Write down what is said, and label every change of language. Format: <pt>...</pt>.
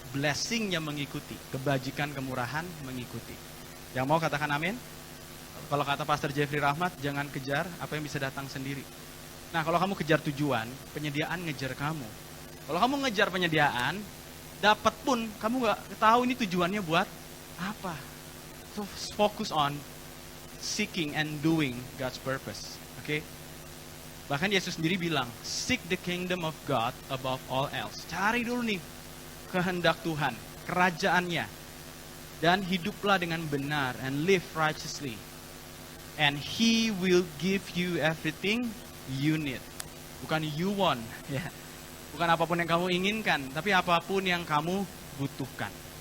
<id>Blessing-nya mengikuti, kebajikan, kemurahan mengikuti. Yang mau katakan amin? Kalau kata Pastor Jeffrey Rahmat, jangan kejar apa yang bisa datang sendiri. Nah, kalau kamu kejar tujuan, penyediaan ngejar kamu. Kalau kamu ngejar penyediaan, dapat pun kamu nggak tahu ini tujuannya buat apa.</id> <en>So focus on seeking and doing God's purpose.</en> <id>Oke? Bahkan Yesus sendiri bilang,</id> <en>seek the kingdom of God above all else.</en> <id>Cari dulu nih kehendak Tuhan. kerajaannya. Dan hiduplah dengan benar</id> <en>and live righteously. And He will give you everything you need.</en> <id>Bukan</id> <en>you want,</en> <id>ya. Bukan apapun yang kamu inginkan, tapi apapun yang kamu butuhkan.</id>